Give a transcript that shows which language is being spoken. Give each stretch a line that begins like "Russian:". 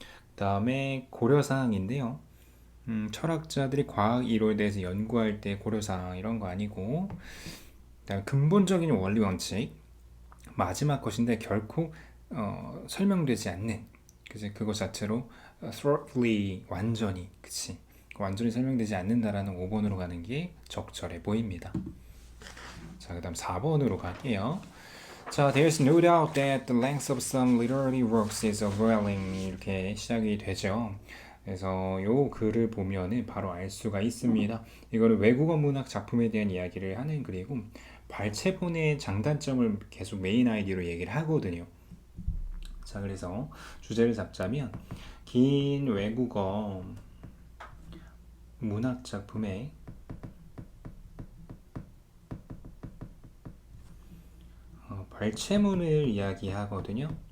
Korean: 그다음에 고려사항인데요. 철학자들이 과학 이론에 대해서 연구할 때 고려사항 이런 거 아니고, 그다음에 근본적인 원리 원칙 마지막 것인데 결코 설명되지 않는, 그치? 그것 자체로 thoroughly 완전히, 그치? 완전히 설명되지 않는다라는 5번으로 가는 게 적절해 보입니다. 자, 그 다음 4번으로 갈게요.
English: 자, there's no doubt that the length of some literary works is overwhelming.
Korean: 이렇게 시작이 되죠. 그래서 요 글을 보면은 바로 알 수가 있습니다. 이거는 외국어 문학 작품에 대한 이야기를 하는 글이고, 발췌본의 장단점을 계속 메인 아이디어로 얘기를 하거든요. 자, 그래서 주제를 잡자면 긴 외국어 문학 작품의 발췌문을 이야기하거든요.